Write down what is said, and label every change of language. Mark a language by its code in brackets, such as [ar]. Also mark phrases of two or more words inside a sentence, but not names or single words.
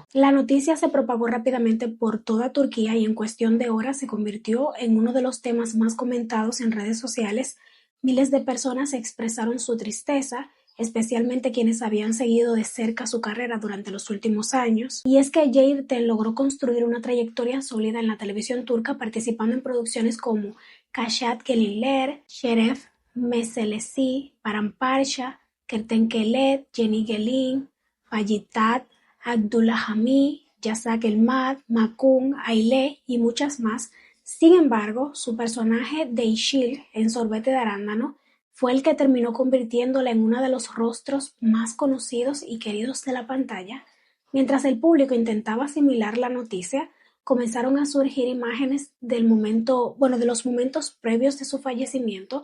[es] La noticia se propagó rápidamente por toda Turquía y en cuestión de horas se convirtió en uno de los temas más comentados en redes sociales. Miles de personas expresaron su tristeza, especialmente quienes habían seguido de cerca su carrera durante los últimos años. Y es que Ece Erten logró construir una trayectoria sólida en la televisión turca, participando en producciones como Kaşat Gelinler, Şeref Meselesi, Paramparça, Kertenkele, Yeni Gelin, Fallitat, Abdulhamid, Yasak Elmad, Makun, Aile y muchas más. Sin embargo, su personaje de Işıl en Sorbete de arándano fue el que terminó convirtiéndola en uno de los rostros más conocidos y queridos de la pantalla. Mientras el público intentaba asimilar la noticia, comenzaron a surgir imágenes de los momentos previos de su fallecimiento.